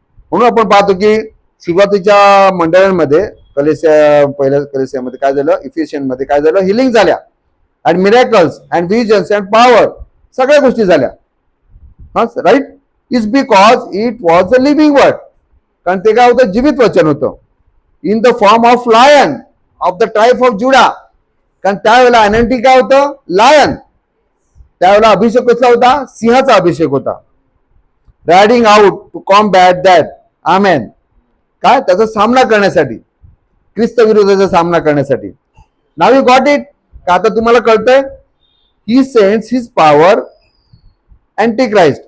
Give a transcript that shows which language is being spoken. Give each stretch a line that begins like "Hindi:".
Marathi: म्हणून आपण पाहतो की सुरुवातीच्या मंडळांमध्ये पहिल्या कलेसियामध्ये काय झालं, इफिशियन मध्ये काय झालं, हिलिंग झाल्या.
English: and miracles and visions and power,
Marathi: सगळ्या गोष्टी झाल्या.
English: हा right. Is because it was a living word.
Marathi: कारण ते काय होतं? जीवित वचन होतं.
English: In the form of lion of the tribe of Judah.
Marathi: कारण त्यावेळेला अनॉइंटिंग काय होतं? लायन. त्यावेळेला अभिषेक कसला होता? सिंहाचा अभिषेक होता.
English: Riding out to combat that. Amen. काय?
Marathi: त्याचा सामना करण्यासाठी, ख्रिस्त विरोधाचा सामना करण्यासाठी.
English: Now you got it.
Marathi: का आता तुम्हाला कळतंय?
English: He sends his power. Antichrist.